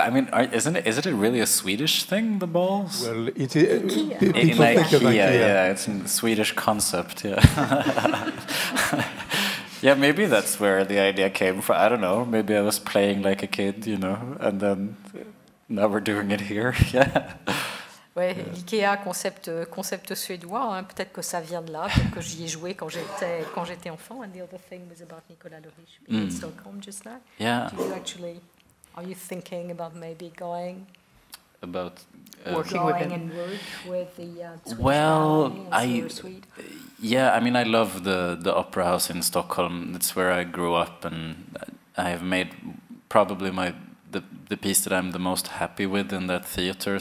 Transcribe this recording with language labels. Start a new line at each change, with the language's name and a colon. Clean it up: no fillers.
English: I mean, is it really a Swedish thing, the balls? Well, In people think of IKEA, yeah, it's a Swedish concept, yeah. Yeah, maybe that's where the idea came from. I don't know. Maybe I was playing like a kid, and then now we're doing it here. Yeah.
French: Ouais, l'IKEA, concept suédois, peut-être que ça vient de là, peut-être que j'y ai joué quand j'étais enfant.
English: And the other thing was about Nicolas Leriche in Stockholm just now. Yeah. Are you thinking about maybe going? About Working with him. And work with the Swedish well, ballet and Swede? Yeah, I mean, I love the Opera House in Stockholm. It's where I grew up, and I have made probably the piece that I'm the most happy with in that theater.